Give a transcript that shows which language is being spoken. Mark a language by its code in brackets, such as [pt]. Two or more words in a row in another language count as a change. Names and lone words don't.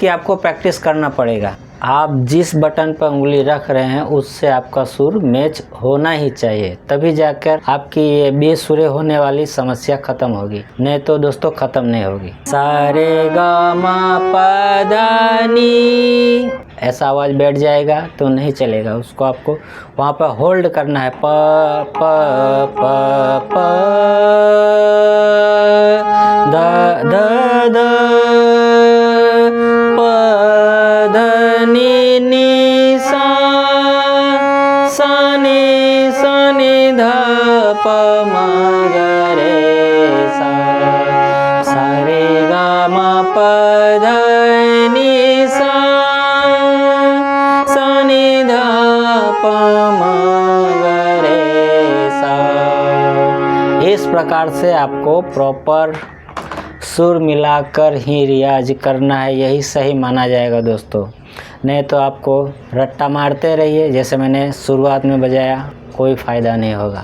[hi] तो इसकी आपको प्रैक्टिस करना पड़ेगा। आप जिस बटन पर उंगली रख रहे हैं उससे आपका सुर मैच होना ही चाहिए, तभी जाकर आपकी ये बेसुरे होने वाली समस्या खत्म होगी, नहीं तो दोस्तों खत्म नहीं होगी। सारे गा मा पा धा नी ऐसा आवाज बैठ जाएगा तो नहीं चलेगा, उसको आपको वहाँ पर होल्ड करना है। प प प प ध ध ध प ध नी नी सा सा नी ध प म ग रे सा सा रे गा मा प ध नी सा सा नी ध प म ग रे सा। इस प्रकार से आपको प्रॉपर सुर मिलाकर ही रियाज करना है, यही सही माना जाएगा दोस्तों। नहीं तो आपको रट्टा मारते रहिए जैसे मैंने शुरुआत में बजाया, कोई फ़ायदा नहीं होगा।